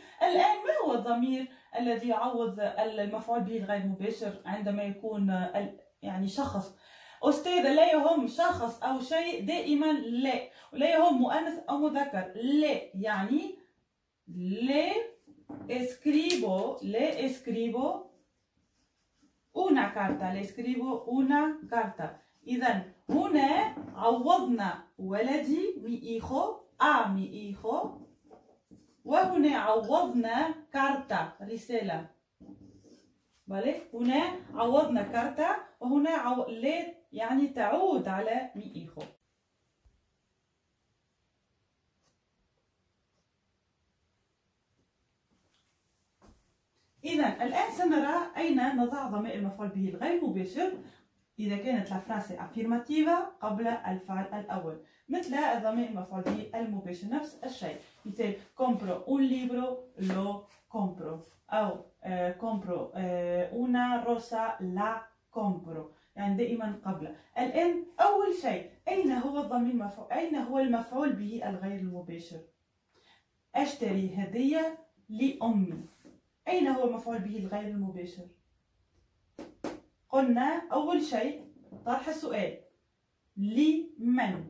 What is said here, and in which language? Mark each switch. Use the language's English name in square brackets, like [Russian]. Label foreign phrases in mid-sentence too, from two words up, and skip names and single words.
[Arabic] الآن ما هو الضمير الذي يعوض المفعول به الغير المباشر عندما يكون يعني شخص؟ أستاذة لا يهم شخص أو شيء، دائما لا. ولا يهم مؤنث أو مذكر لا، يعني لا اسكريبو [Spanish] le escribo una carta. le escribo una carta. [Arabic] إذا هنا عوضنا ولدي [Spanish] mi hijo a mi hijo، [Arabic] وهنا عوضنا كارتا رسالة. بالي هنا عوضنا كارتا، وهنا لي يعني تعود على [Spanish] mi hijo. [Arabic] إذا الآن سنرى أين نضع ضمير المفعول به الغير مباشر إذا كانت [Spanish] la frase afirmativa [Arabic] قبل الفعل الأول، مثل الضمير المفعول به المباشر نفس الشيء. مثال [Spanish] compro un libro lo compro، [Arabic] أو [Spanish] compro una rosa la compro، [Arabic] يعني دائما قبل. الآن أول شيء أين هو الضمير المفعول، أين هو المفعول به الغير المباشر؟ أشتري هدية لأمي. أين هو المفعول به الغير المباشر؟ قلنا أول شيء طرح السؤال لمن.